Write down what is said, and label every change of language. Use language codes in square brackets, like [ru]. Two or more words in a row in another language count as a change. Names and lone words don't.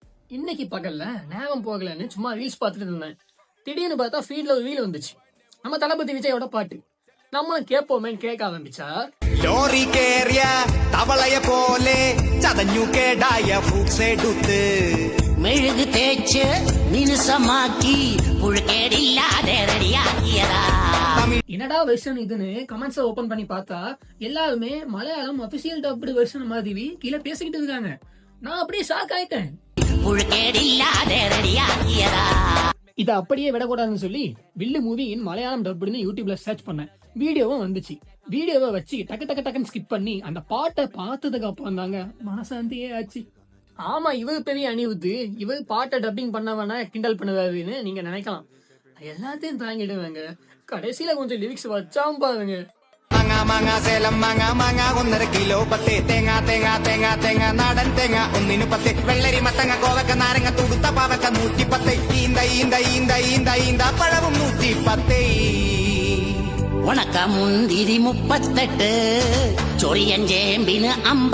[ta] இன்னைக்கு பகல்ல நேரம் போகலன்னு சும்மா ரீல்ஸ் பார்த்துட்டு இருந்தேன். திடீர்னு பார்த்தா ஃபீட்ல ஒரு ரீல் வந்துச்சு. நம்ம தளபதி விஜயோட பாட்டு. நம்மளும் கேட்போமேன்னு கேட்க ஆரம்பிச்சா, [ml] ലോറി കേറിയ തവളയെ പോലെ ചതഞ്ഞു കേടായ ഫൂക്സെടുത്ത് മെഴുക് തേച്ച് മിനുസമാക്കി പുഴുക്കേടില്ലാതെ റെഡിയാക്കിയതാ. [ta] என்னடா வெர்ஷன் இதுன்னு [en] comments open [ta] பண்ணி பார்த்தா எல்லாருமே மலையாளம் [en] official dubbed version [ta] மாதிரி கீழே பேசிக்கிட்டு இருக்காங்க. நான் அப்படியே ஷாக் ஆயிட்டேன். [ml] புழுக்கேடில்லாതെ റെഡിയാക്കിയതാ. [ta] இதை அப்படியே விடக்கூடாதுன்னு சொல்லி வில்லு மூவியின் மலையாளம் டப்டுன்னு யூடியூப்ல சர்ச் பண்ணேன். வீடியோவும் வந்துச்சு. வீடியோவை வச்சு டக்கு டக்கு டக்குன்னு ஸ்கிப் பண்ணி அந்த பாட்டை பார்த்ததுக்கு அப்புறம் தாங்க மனசாந்தியே ஆச்சு. ஆமா, இவர் பெரிய அணிவுத்து, இவர் பாட்டை டப்பிங் பண்ணவன கிண்டல் பண்ணுவாருன்னு நீங்க நினைக்கலாம். எல்லாத்தையும் தாங்கிடுவாங்க. கடைசியில கொஞ்சம் லிரிக்ஸ் வச்சாம பாருங்க. [ml] മാങ്ങ മാങ്ങ സേലം മാങ്ങ മാങ്ങ 1.5 കിലോ പത്ത് തേങ്ങ തേങ്ങ തേങ്ങ തേങ്ങ നാടൻ തേങ്ങ 1 വെള്ളരി മത്തങ്ങ കോവക്ക നാരങ്ങ തുടുത്ത പാവക്ക 110 ഈന്ത ഈന്ത ഈന്ത ഈന്ത ഈന്ത പഴവും 110. ഉണക്ക മുന്തിരി 38 ചൊറിയൻ ചേമ്പിന് 50.